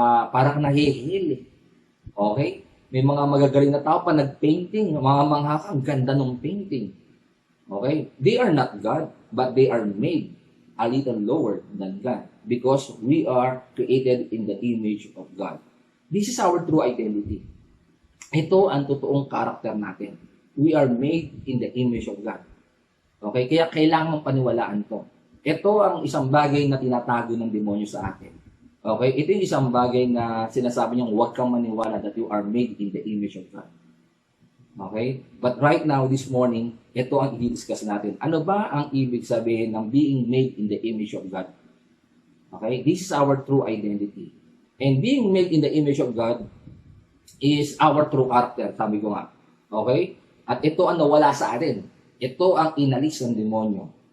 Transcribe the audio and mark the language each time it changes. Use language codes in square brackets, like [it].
[tl] Parang nahihil. Okay? May mga magagaling na tao pa nag-painting, mga manghaka, ang ganda ng painting. [en] Okay? They are not God, but they are made a little lower than God because we are created in the image of God. This is our true identity. [tl] Ito ang totoong karakter natin. [en] We are made in the image of God. [tl] Okay? Kaya kailangan paniwalaan to. Ito ang isang bagay na tinatago ng demonyo sa atin. Okay? Ito yung isang bagay na sinasabi niyang huwag kang maniwala [en] that you are made in the image of God. [tl] Okay? [en] But right now, this morning, [tl] ito ang i-discuss natin. Ano ba ang ibig sabihin ng [en] being made in the image of God? Okay? This is our true identity. And being made in the image of God is our true character, [tl] sabi ko nga. [en] Okay? [tl] At ito ang nawala sa atin. Ito ang inalis ng demonyo.